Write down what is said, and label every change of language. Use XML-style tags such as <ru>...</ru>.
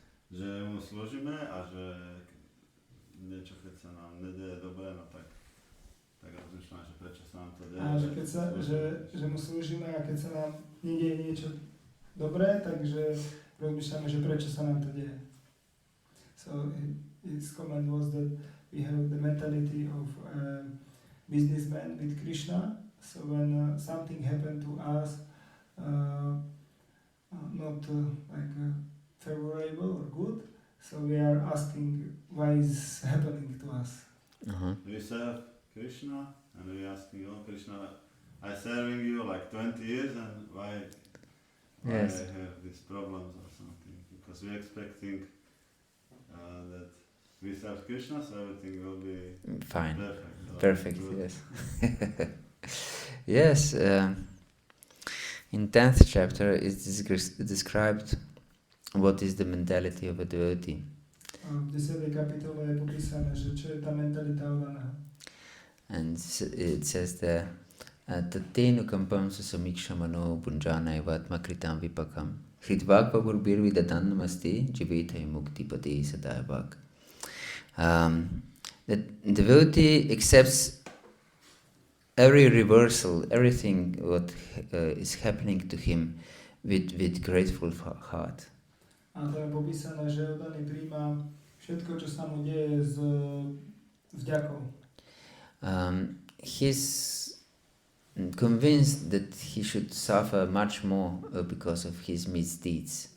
<sk>Že mu slúžime a že niečo, keď sa nám nedieje dobre, no tak rozmýšľam, že prečo sa nám to deje. A že mu slúžime a keď sa nám nedieje niečo dobré, takže rozmýšľame, že prečo sa nám to deje.</sk> <en>So his comment was that we have the mentality of businessman with Krishna. So when something happened to us, not favorable or good, so we are asking why is happening to us. We serve Krishna and we asking, oh Krishna, I serving you like 20 years and why Yes. I have these problems or something? Because we're expecting that we serve Krishna, so everything will be Fine. perfect. Perfect, yes. Yes, in 10th chapter it's described what is the mentality of a devotee.</en> <sk>V 10. kapitole je popísané, že čo je tá mentalita oddaného.</sk> <en>And it says there,</en> <sa>Tatenu kampam susamikṣamano bunjana evatma kritam vipakam hritvakva burbir vidatanam asti jiveta mukti pati sadayavak.</sa> <en>The devotee accepts every reversal, everything what is happening to him with grateful heart.</en> <sk>A to je popísané, že oddaný príjma všetko, čo sa mu deje s vďakou.</sk> <en>He's convinced that he should suffer much more because of his misdeeds.</en>